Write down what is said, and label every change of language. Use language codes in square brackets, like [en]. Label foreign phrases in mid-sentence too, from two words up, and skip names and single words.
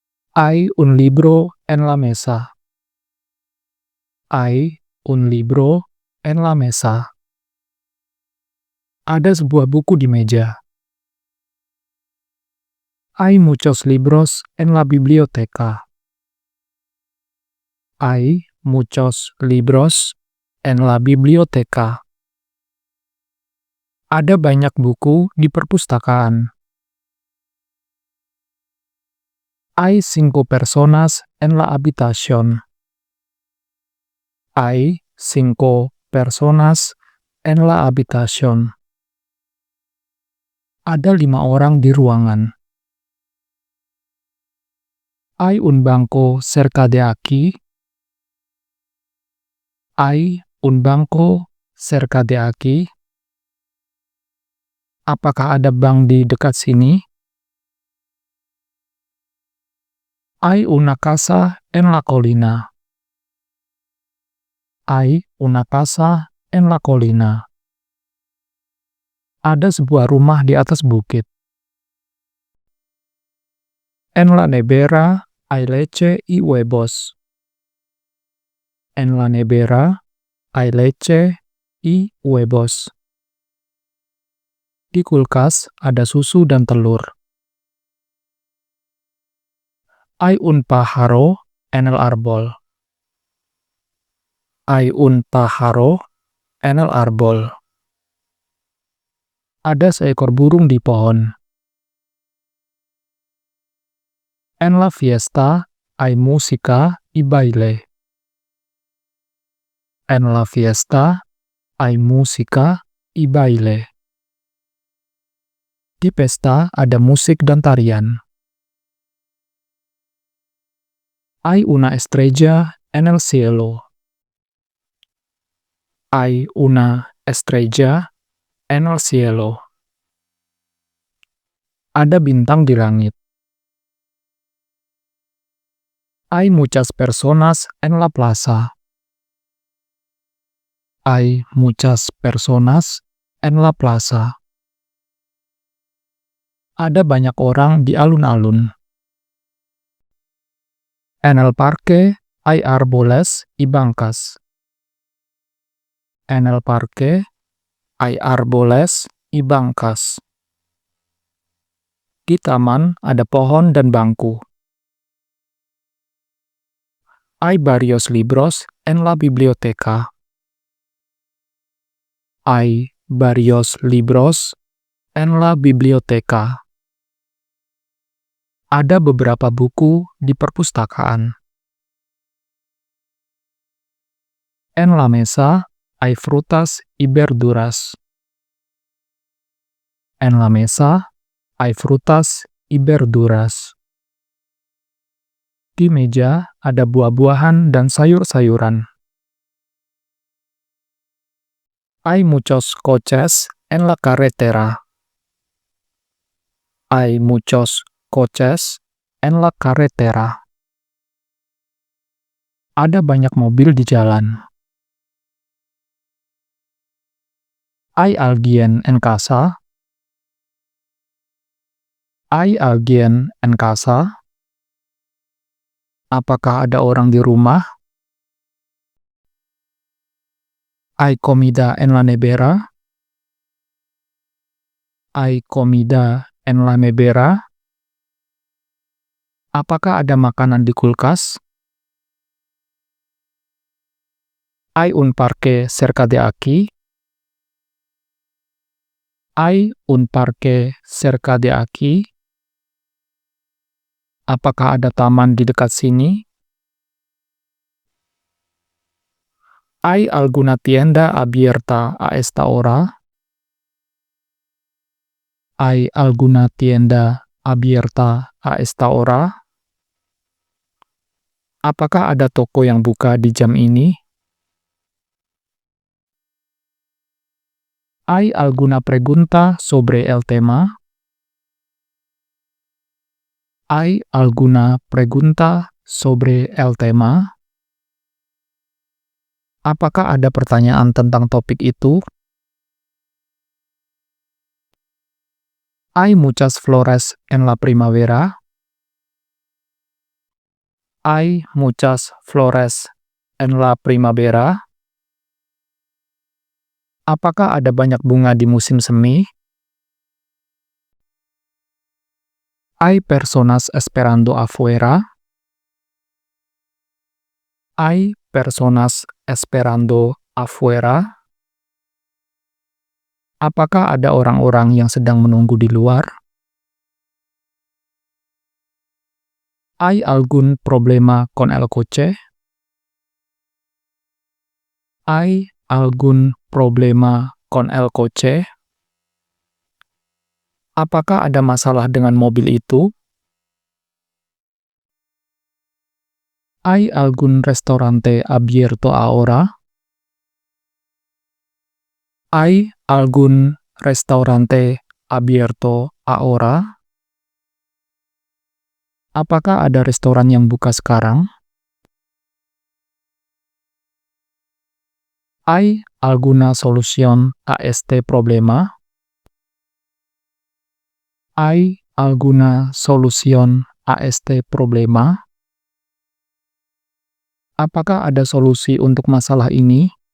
[es] Hay un libro en la mesa. Hay un libro en la mesa. [id] Ada sebuah buku di meja. [es] Hay muchos libros en la biblioteca. Hay muchos libros en la biblioteca. [id] Ada banyak buku di perpustakaan. [es] Hay 5 personas en la habitación. Hay 5 personas en la habitación. [id] Ada 5 orang di ruangan. [es] Hay un banco cerca de aquí. Hay un banco cerca de aquí. [id] Apakah ada bank di dekat sini? [es] Hay una casa en la colina. Hay una casa en la colina. [id] Ada sebuah rumah di atas bukit. [es] En la nevera hay leche y huevos. En la nevera hay leche y huevos. [id] Di kulkas ada susu dan telur. [es] Hay un pájaro en el árbol. Hay un pájaro en el árbol. [id] Ada seekor burung di pohon. [es] En la fiesta hay música y baile. En la fiesta hay música y baile. [id] Di pesta ada musik dan tarian. [es] Hay una estrella en el cielo. Hay una estrella en el cielo. [id] Ada bintang di langit. [es] Hay muchas personas en la plaza. Hay muchas personas en la plaza. [id] Ada banyak orang di alun-alun. [es] En el parque hay árboles y bancas. En el parque hay árboles y bancas. [id] Di taman ada pohon dan bangku. [es] Hay varios libros en la biblioteca. Hay varios libros en la biblioteca. [id] Ada beberapa buku di perpustakaan. [es] En la mesa hay frutas y verduras. En la mesa hay frutas y verduras. [id] Di meja ada buah-buahan dan sayur-sayuran. [es] Hay muchos coches en la carretera. Hay muchos coches en la carretera. [id] Ada banyak mobil di jalan. [es] ¿Hay alguien en casa? ¿Hay alguien en casa? [id] Apakah ada orang di rumah? [es] ¿Hay comida en la nevera? ¿Hay comida en la nevera? [id] Apakah ada makanan di kulkas? [es] ¿Hay un parque cerca de aquí? ¿Hay un parque cerca de aquí? [id] Apakah ada taman di dekat sini? [es] ¿Hay alguna tienda abierta a esta hora? ¿Hay alguna tienda abierta a esta hora? [id] Apakah ada toko yang buka di jam ini? [es] ¿Hay alguna pregunta sobre el tema? ¿Hay alguna pregunta sobre el tema? [id] Apakah ada pertanyaan tentang topik itu? [es] ¿Hay muchas flores en la primavera? Hay muchas flores en la primavera. [id] Apakah ada banyak bunga di musim semi? [es] Hay personas esperando afuera. Hay personas esperando afuera. [id] Apakah ada orang-orang yang sedang menunggu di luar? [es] ¿Hay algún problema con el coche? ¿Hay algún problema con el coche? [id] Apakah ada masalah dengan mobil itu? [es] ¿Hay algún restaurante abierto ahora? ¿Hay algún restaurante abierto ahora? [id] Apakah ada restoran yang buka sekarang? [es] ¿Hay alguna solución a este problema? ¿Hay alguna solución a este problema? [id] Apakah ada solusi untuk masalah ini?